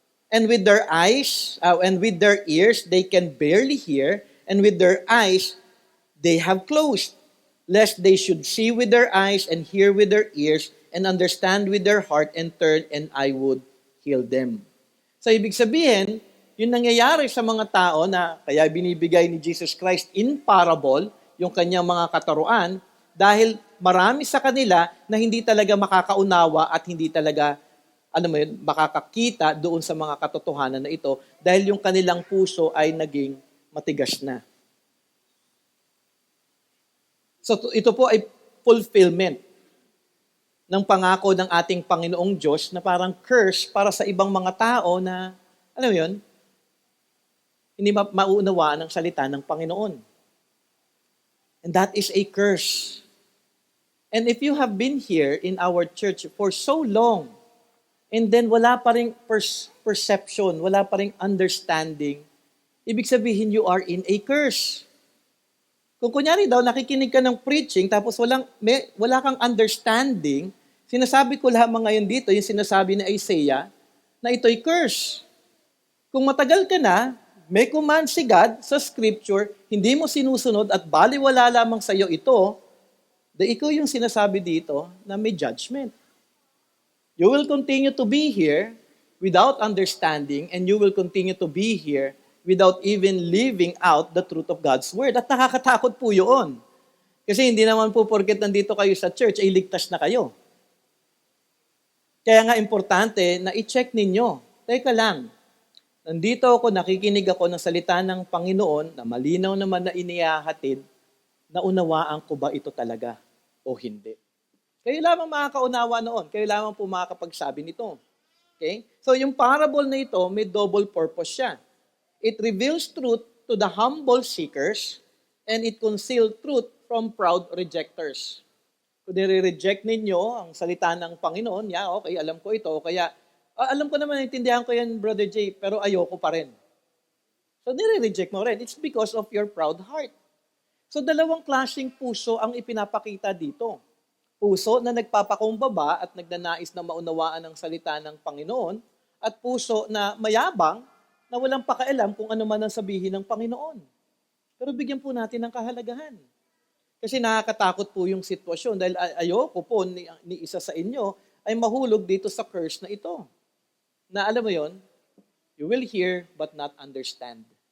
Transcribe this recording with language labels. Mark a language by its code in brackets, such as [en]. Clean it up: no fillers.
[en] And with their eyes, and with their ears, they can barely hear, and with their eyes, they have closed, lest they should see with their eyes and hear with their ears, and understand with their heart and turn and I would heal them. [tl] So ibig sabihin, yung nangyayari sa mga tao na kaya binibigay ni Jesus Christ in parable, yung kanyang mga katuruan, dahil marami sa kanila na hindi talaga makakaunawa at hindi talaga makakakita doon sa mga katotohanan na ito dahil yung kanilang puso ay naging matigas na. So ito po ay fulfillment ng pangako ng ating Panginoong Diyos na parang curse para sa ibang mga tao na, hindi mauunawaan ang salita ng Panginoon. [en] And that is a curse. And if you have been here in our church for so long, and then [tl] wala pa ring perception, wala pa ring understanding, ibig sabihin [en] you are in a curse. [tl] Kung kunyari daw, nakikinig ka ng preaching, tapos wala kang understanding, sinasabi ko lamang ngayon dito, yung sinasabi ni Isaiah, na ito'y curse. Kung matagal ka na, may command si God sa scripture, hindi mo sinusunod at baliwala lamang sa iyo ito, ikaw yung sinasabi dito na may judgment. [en] You will continue to be here without understanding and you will continue to be here without even living out the truth of God's Word. [tl] At nakakatakot po yun. Kasi hindi naman po porket nandito kayo sa church ay ligtas na kayo. Kaya nga importante na i-check ninyo. Teka lang, nandito ako, nakikinig ako ng salita ng Panginoon na malinaw naman na inihahatid, naunawaan ko ba ito talaga o hindi? Kayo lamang makakaunawa noon. Kayo lamang po makakapagsabi nito. Okay? So yung parable na ito, may double purpose siya. [en] It reveals truth to the humble seekers and it conceals truth from proud rejectors. [tl] Kung nire-reject ninyo ang salita ng Panginoon, okay, alam ko ito. Kaya, alam ko naman, naintindihan ko yan, Brother Jay, pero ayoko pa rin. So nire-reject mo rin. [en] It's because of your proud heart. [tl] So dalawang klaseng puso ang ipinapakita dito. Puso na nagpapakumbaba at nagnanais na maunawaan ang salita ng Panginoon at puso na mayabang na walang pakialam kung ano man ang sabihin ng Panginoon. Pero bigyan po natin ng kahalagahan. Kasi nakakatakot po yung sitwasyon dahil ayoko po ni isa sa inyo ay mahulog dito sa curse na ito. Na alam mo yon, [en] you will hear but not understand.